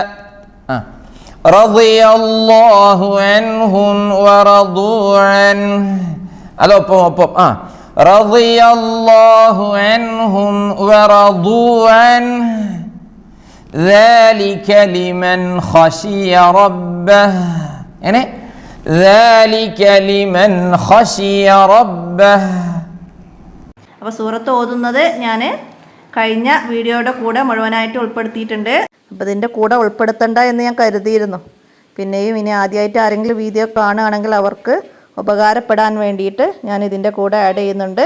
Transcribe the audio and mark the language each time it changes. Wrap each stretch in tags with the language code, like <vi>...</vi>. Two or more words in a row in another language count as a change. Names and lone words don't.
<ar>رضي الله عنهم ورضوا عنه ഒപ്പം رضي الله عنهم ورضوا عنه ذلك لمن خشي ربه يعني ذلك لمن خشي ربه.</ar> <ml>അപ്പോൾ സൂറത്ത് ഓതുന്നത് ഞാൻ കഴിഞ്ഞ വീഡിയോയുടെ കൂടെ മുഴുവനായിട്ട് ഉൾപ്പെടുത്തിയിട്ടുണ്ട്. അപ്പോൾ ഇതിൻ്റെ കൂടെ ഉൾപ്പെടുത്തണ്ട എന്ന് ഞാൻ കരുതിയിരുന്നു. പിന്നെയും ഇനി ആദ്യമായിട്ട് ആരെങ്കിലും വീഡിയോ കാണുകയാണെങ്കിൽ അവർക്ക് ഉപകാരപ്പെടാൻ വേണ്ടിയിട്ട് ഞാൻ ഇതിൻ്റെ കൂടെ ആഡ് ചെയ്യുന്നുണ്ട്.</ml>